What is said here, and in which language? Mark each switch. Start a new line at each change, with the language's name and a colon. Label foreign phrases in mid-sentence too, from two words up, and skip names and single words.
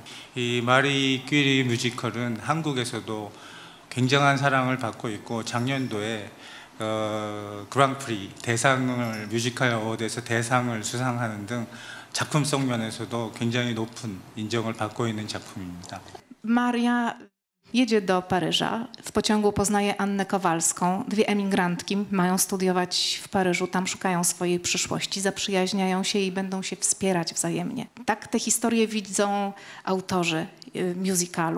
Korean: 이 마리 큐리 뮤지컬은 한국에서도 굉장한 사랑을 받고 있고 작년도에 그랑프리 대상을 뮤지컬 어워드에서 대상을 수상하는 등 작품성 면에서도 굉장히 높은 인정을 받고 있는 작품입니다.
Polish: Maria jedzie do Paryża. W pociągu poznaje Annę Kowalską. Dwie emigrantki mają studiować w Paryżu. Tam szukają swojej przyszłości, zaprzyjaźniają się i będą się wspierać wzajemnie. Tak te historie widzą autorzy musicalu.